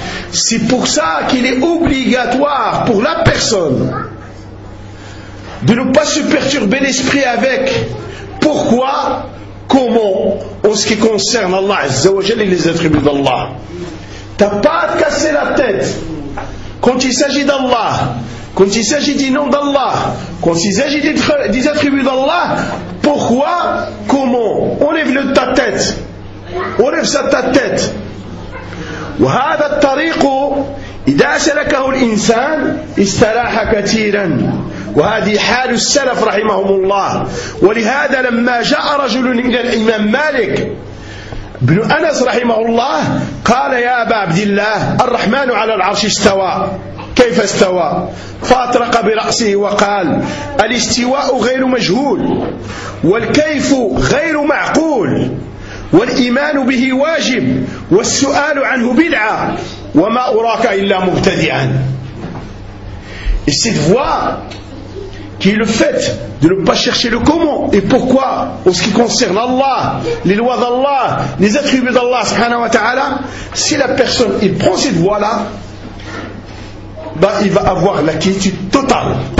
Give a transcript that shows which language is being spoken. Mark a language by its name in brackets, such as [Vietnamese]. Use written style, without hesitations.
[French] C'est pour ça qu'il est obligatoire pour la personne de ne pas se perturber l'esprit avec pourquoi, comment, en ce qui concerne Allah Azza wa Jalla et les attributs d'Allah. T'as pas à te casser la tête quand il s'agit d'Allah, quand il s'agit du nom d'Allah, quand il s'agit des attributs d'Allah, pourquoi, comment, enlève-le de ta tête, enlève ça de ta tête. [Arabic] وهذا الطريق إذا سلكه الإنسان استراح كثيرا وهذه حال السلف رحمهم الله ولهذا لما جاء رجل إلى الإمام مالك بن أنس رحمه الله قال يا أبا عبد الله الرحمن على العرش استوى كيف استوى فأطرق برأسه وقال الاستواء غير مجهول والكيف غير معقول والإيمان به واجب والسؤال عنه بدعة وما أراك إلا مبتدئا. [French] Et cette voie qui est le fait de ne pas chercher le comment et pourquoi en ce qui concerne Allah, les lois d'Allah, les attributs d'Allah subhanahu wa ta'ala, si la personne il prend cette voie là il va avoir la quiétude totale.